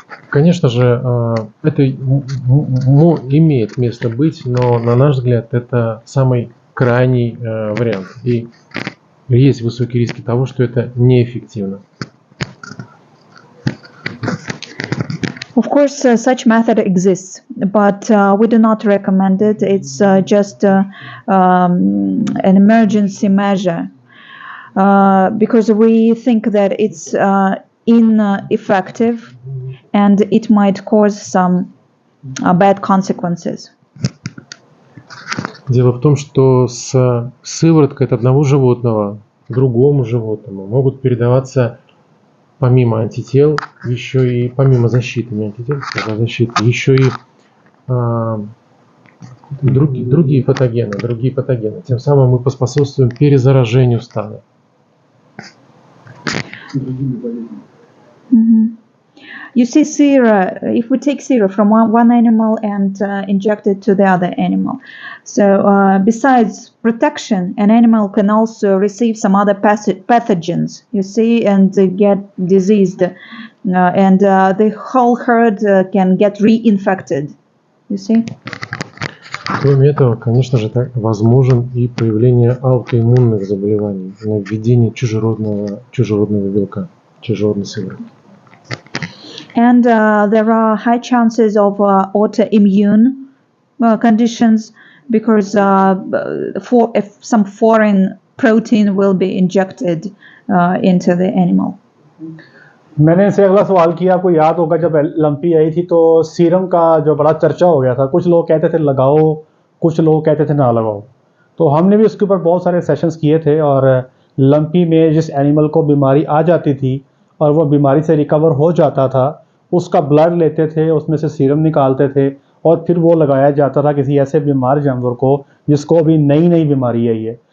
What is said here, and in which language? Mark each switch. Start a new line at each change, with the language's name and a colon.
Russian: Конечно же, это имеет место быть, но, на наш взгляд, это самый крайний вариант. И есть высокие риски того, что это неэффективно.
English: Of course, such method exists, but we do not recommend it. It's just an emergency measure because we think that it's ineffective and it might cause some bad consequences.
Russian: Дело в том, что с сывороткой от одного животного к другому животному могут передаваться помимо антител, еще и помимо защиты, не антител, а защиты, еще и другие патогены. Тем самым мы поспособствуем перезаражению стада.
English: You see, sera, if we take sera from one animal and inject it to the other animal, so besides protection, an animal can also receive some other pathogens, you see, and get diseased, and the whole herd can get reinfected, you see.
Russian: Кроме этого, конечно же, возможен и появление аутоиммунных заболеваний на введение чужеродного белка, чужеродной сыворотки.
English: And there are high chances of autoimmune conditions because some foreign protein will be injected into the animal.
Hindi: मैंने इनसे अगला सवाल किया, आपको याद होगा जब lumpy आई थी तो सीरम का जो बड़ा चर्चा हो गया था, कुछ लोग कहते थे लगाओ, कुछ लोग कहते थे ना लगाओ. तो हमने भी उसके ऊपर बहुत सारे सेशंस किए थे और लंपी में जिस एनिमल को बीमारी आ जाती थी और वो बीमारी से रिकवर हो जाता था, उसका ब्लड लेते थे, उसमें से सीरम निकालते थे और फिर वो लगाया जाता था किसी ऐसे बीमार जानवर को जिसको अभी नई बीमारी आई है.